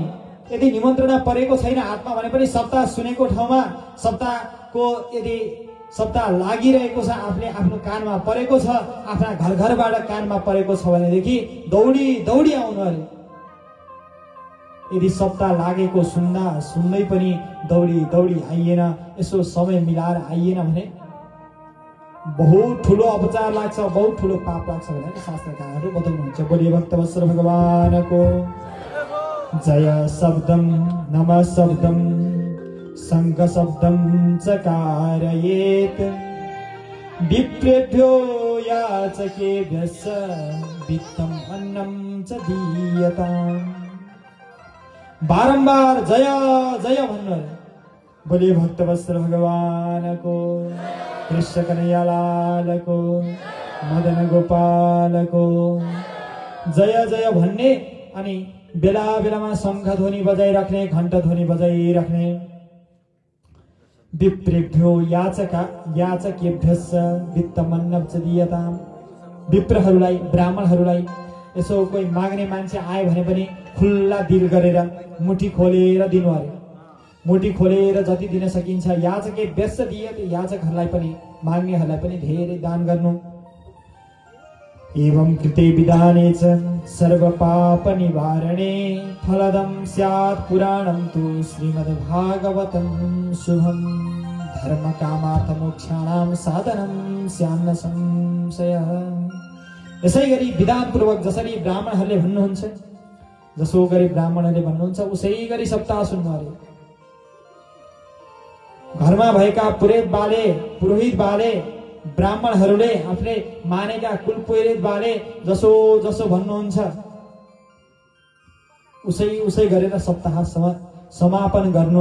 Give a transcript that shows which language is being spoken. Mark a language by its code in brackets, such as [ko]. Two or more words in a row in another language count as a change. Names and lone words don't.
[ne] यदि निमन्त्रणा परेको छैन हातमा भने पनि सप्ताह सुनेको ठाउँमा सप्ताहको यदि सप्ताह लागिरहेको छ, आफूले आफ्नो कानमा परेको छ, आफ्ना घर घरबाट कानमा परेको छ भनेदेखि दौडी दौडी आउनु अरे। यदि सप्ताह लागेको सुन्दै पनि दौडी दौडी आइएन, यसो समय मिलाएर आइएन भने बहुत ठुलो अपचार लाग्छ, बहुत ठुलो पाप लाग्छ भनेर शास्त्रकारहरू बताउनुहुन्छ। बोले भक्तवत्सल भगवानको जय [sa] शब्दम नमः शब्दम संग शब्दम चकारयेत विप्रेभ्यो याचकेभ्यश्च वित्तम अन्नम च दीयताम्। [ne] बारंबार जय जय भन्नु। बोले भक्तवत्सल भगवानको, कृष्ण कन्हैया लालको, मदन गोपालको। जय जय भन्ने अनि बेला बेलामा शंख ध्वनि बजाइराख्ने, घण्ट ध्वनि बजाइराख्ने। [sa] विप्रेभ्यो याचकेभ्यश्च वित्तमन्नं च दीयताम्। [ne] विप्रहरूलाई, ब्राह्मणहरूलाई यसो कोही माग्ने मान्छे आयो भने पनि खुल्ला दिल गरेर मुठी खोलेर दिनु अरे। मुठी खोलेर जति दिन सकिन्छ। [sa] याचकेभ्यश्च दीयते, [ne] याचकहरूलाई पनि माग्नेहरूलाई पनि धेरै दान गर्नु। [sa] एवं कृते विधाने च सर्व पाप निवारणे फलदं स्यात् पुराणं तु श्रीमद्भागवतं शुभम्। धर्म कामार्थ मोक्षाणां साधनं स्यान्न संशयः। [ne] यसै गरी विधान पूर्वक जसरी ब्राह्मणहरूले भन्नुहुन्छ, जसो गरी ब्राह्मणहरूले भन्नुहुन्छ उसै गरी सप्ताह सुन्नु अरे। घरमा भएका पुरोहित बाले ब्राह्मणहरूले आफूले मानेका कुल पुरोहित बाले जसो जसो भन्नुहुन्छ उसै गरेर सप्ताह समापन गर्नु।